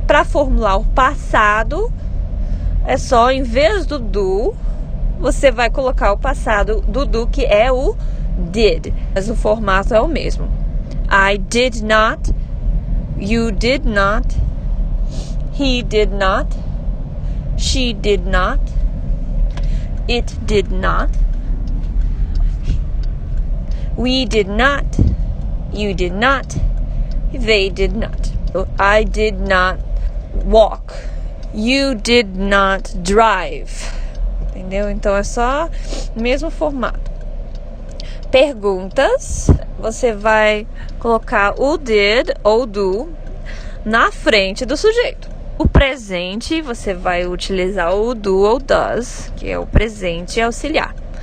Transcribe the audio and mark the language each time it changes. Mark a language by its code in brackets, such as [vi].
[pt] Para formular o passado, é só, em vez do do, você vai colocar o passado do do, que é o did. Mas o formato é o mesmo. [en] I did not, you did not, he did not, she did not, it did not, we did not, you did not, they did not. I did not walk, you did not drive. [pt] Entendeu? Então é só o mesmo formato. Perguntas, você vai colocar o did ou do na frente do sujeito. O presente, você vai utilizar o do ou does, que é o presente auxiliar.